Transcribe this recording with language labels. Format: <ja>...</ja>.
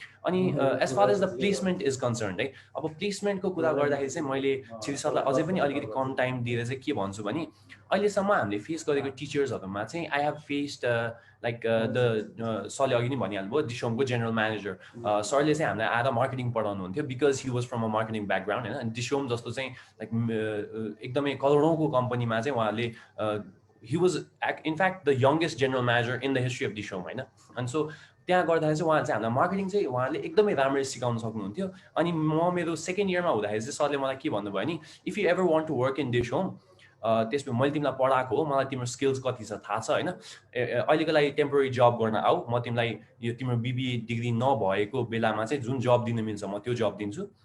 <ne>अनि as far as the placement is concerned है, अब प्लेसमेन्टको कुरा गर्दाखेरि चाहिँ मैले छिरी सरलाई अझै पनि अलिकति कम टाइम दिएर चाहिँ के भन्छु भने अहिलेसम्म हामीले फेस गरेको टिचर्सहरूमा चाहिँ</ne> <en>I have faced like</en> <ne>the सरले अघि नै भनिहाल्नुभयो डिसोमको जेनरल म्यानेजर सरले चाहिँ हामीलाई आएर marketing पढाउनुहुन्थ्यो</ne> <en>because he was from a marketing background</en> <ne>होइन. अनि डिसोम जस्तो चाहिँ लाइक एकदमै करोडौँको कम्पनीमा चाहिँ उहाँले</ne> <en>he was in fact the youngest general manager in the history of Dishom होइन.</en> <ne>अनि सो त्यहाँ गर्दाखेरि चाहिँ उहाँ चाहिँ हामीलाई मार्केटिङ चाहिँ उहाँले एकदमै राम्ररी सिकाउन सक्नुहुन्थ्यो. अनि म मेरो सेकेन्ड इयरमा हुँदाखेरि चाहिँ सरले मलाई के भन्नुभयो नि</ne> <en>if you ever want to work in DishHome</en> <ne>त्यसमा मैले तिमीलाई पढाएको हो मलाई तिम्रो स्किल्स कति छ थाहा छ होइन. अहिलेको लागि टेम्पोररी जब गर्न आऊ म तिमीलाई यो तिम्रो बिबिए डिग्री नभएको बेलामा चाहिँ जुन जब दिन मिल्छ म त्यो जब दिन्छु.</ne>